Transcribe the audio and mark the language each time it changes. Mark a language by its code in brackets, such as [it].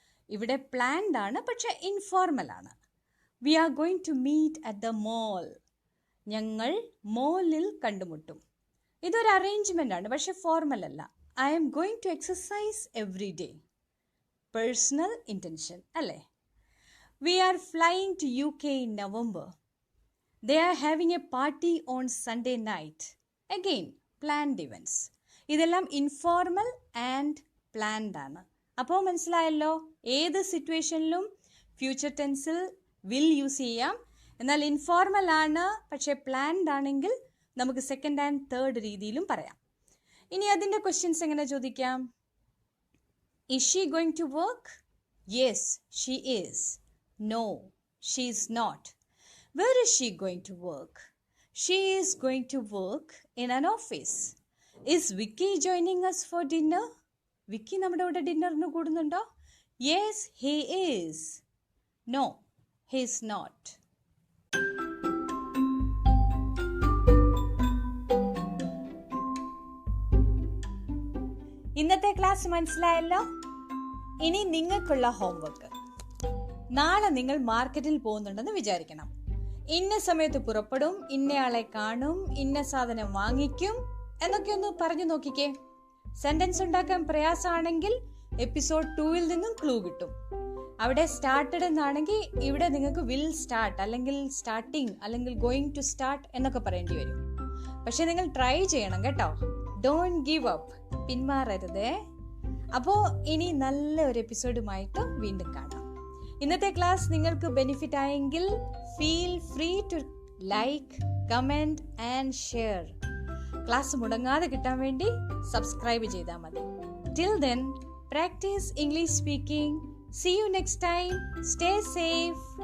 [ml] ഇവിടെ പ്ലാൻഡ് ആണ്, പക്ഷെ ഇൻഫോർമൽ ആണ്. [en] We are going to meet at the mall. [ml] ഞങ്ങൾ മോളിൽ കണ്ടുമുട്ടും. ഇതൊരു അറേഞ്ച്മെൻ്റ് ആണ്, പക്ഷെ ഫോർമൽ അല്ല. [en] I am going to exercise every day. [ml] Personal intention അല്ലേ? [en] We are flying to UK in November. They are having a party on Sunday night. Again, planned events. [ml] ഇതെല്ലാം informal and planned ആണ്. അപ്പോൾ മനസ്സിലായല്ലോ, ഏത് സിറ്റുവേഷനിലും future ടെൻസിൽ will use ചെയ്യാം. എന്നാൽ informal ആണ്, പക്ഷേ പ്ലാൻഡ് ആണെങ്കിൽ നമുക്ക് സെക്കൻഡ് ആൻഡ് തേർഡ് രീതിയിലും പറയാം. ഇനി അതിൻ്റെ ക്വസ്റ്റ്യൻസ് എങ്ങനെ ചോദിക്കാം? [en] Is she going to work? Yes she is. No she is not. Where is she going to work? She is going to work in an office. Is Vicky joining us for dinner? [ml] Vicky നമ്മുടെ കൂടെ ഡിന്നറിന് കൂടുന്നുണ്ടോ? [en] Yes, he is. No, he is not. [ml] ഇന്നത്തെ class മനസ്സിലായല്ലോ. ഇനി നിങ്ങൾക്കുള്ള homework. നാളെ നിങ്ങൾ മാർക്കറ്റിൽ പോകുന്നുണ്ടെന്ന് വിചാരിക്കണം. ഇന്ന സമയത്ത് പുറപ്പെടും, ഇന്നയാളെ കാണും, ഇന്ന സാധനം വാങ്ങിക്കും എന്നൊക്കെ ഒന്ന് പറഞ്ഞു നോക്കിക്കേ. സെന്റൻസ് ഉണ്ടാക്കാൻ പ്രയാസമാണെങ്കിൽ എപ്പിസോഡ് 2 നിന്നും ക്ലൂ കിട്ടും. അവിടെ സ്റ്റാർട്ടഡ് എന്നാണെങ്കിൽ ഇവിടെ നിങ്ങൾക്ക് വിൽ സ്റ്റാർട്ട് അല്ലെങ്കിൽ സ്റ്റാർട്ടിങ് അല്ലെങ്കിൽ ഗോയിങ് ടു സ്റ്റാർട്ട് എന്നൊക്കെ പറയേണ്ടി വരും. പക്ഷെ നിങ്ങൾ ട്രൈ ചെയ്യണം കേട്ടോ. [en] don't give up, [ml] പിന്മാറരുതേ. അപ്പോൾ ഇനി നല്ല ഒരു എപ്പിസോഡുമായിട്ട് വീണ്ടും കാണാം. ഇന്നത്തെ ക്ലാസ് നിങ്ങൾക്ക് ബെനിഫിറ്റ് ആയെങ്കിൽ [en] Feel free to like, comment and share. [ml] Class മുടങ്ങാതെ കിട്ടാൻ വേണ്ടി സബ്സ്ക്രൈബ് ചെയ്താൽ മതി. [en] Till then, practice English speaking. See you next time. Stay safe.